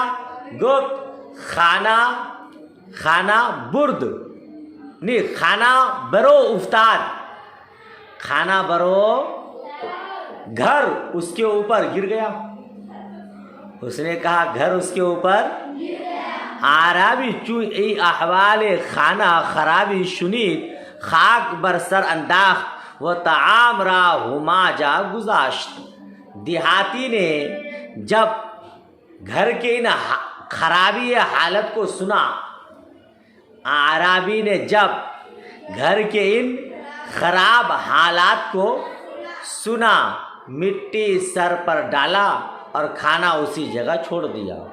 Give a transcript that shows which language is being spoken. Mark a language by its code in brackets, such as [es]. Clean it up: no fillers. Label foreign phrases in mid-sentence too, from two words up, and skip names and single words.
[fa] گفت خانہ برد، [ur] نہیں [fa] خانہ برو افتاد، خانہ برو [ur] گھر اس کے اوپر گر گیا۔ اس نے کہا گھر اس کے اوپر، [fa] عربی چون ای احوال خانہ خرابی شنید، خاک بر سر انداخت و طعام را ہما جا گذاشت۔ [ur] دیہاتی نے جب گھر کے ان خرابی حالت کو سنا، عربی نے جب گھر کے ان خراب حالات کو سنا، مٹی سر پر ڈالا اور کھانا اسی جگہ چھوڑ دیا۔